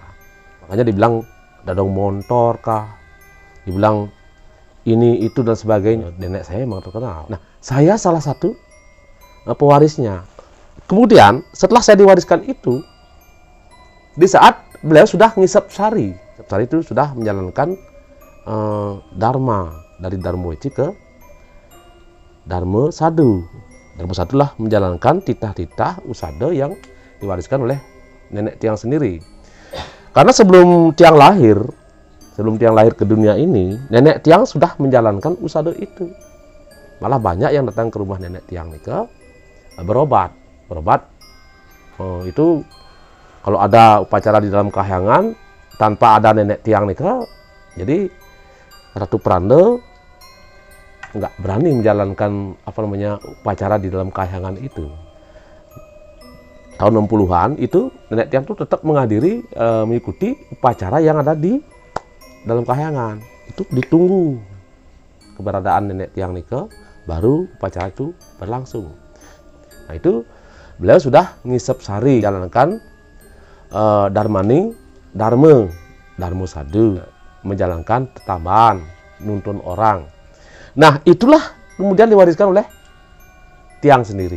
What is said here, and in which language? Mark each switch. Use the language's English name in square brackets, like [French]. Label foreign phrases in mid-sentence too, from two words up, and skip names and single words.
[Indonesian] Makanya dibilang Dadong Montor kah, dibilang ini, itu, dan sebagainya. Nenek saya memang terkenal. Nah, saya salah satu pewarisnya. Kemudian, setelah saya diwariskan itu, di saat beliau sudah ngisap sari. Ngisap sari itu sudah menjalankan dharma, dari Dharmaweci ke Dharma Sadu. Dharma Sadu lah menjalankan titah-titah usada yang diwariskan oleh nenek tiang sendiri. Karena sebelum tiang lahir ke dunia ini, nenek tiang sudah menjalankan usada itu. Malah banyak yang datang ke rumah nenek [Balinese] tiang nika [Indonesian] berobat. Itu kalau ada upacara di dalam kahyangan tanpa ada nenek [Balinese] tiang nika, [Indonesian] jadi Ratu Pranda nggak berani menjalankan upacara di dalam kahyangan itu. Tahun 60-an itu nenek tiang tuh tetap mengikuti upacara yang ada di dalam kahyangan. Itu ditunggu keberadaan nenek [Balinese] tiang nika, [Indonesian] baru upacara itu berlangsung. Nah, itu beliau sudah ngisep sari, jalankan Dharma Sadu, menjalankan tetaban, nuntun orang. Nah, itulah kemudian diwariskan oleh tiang sendiri.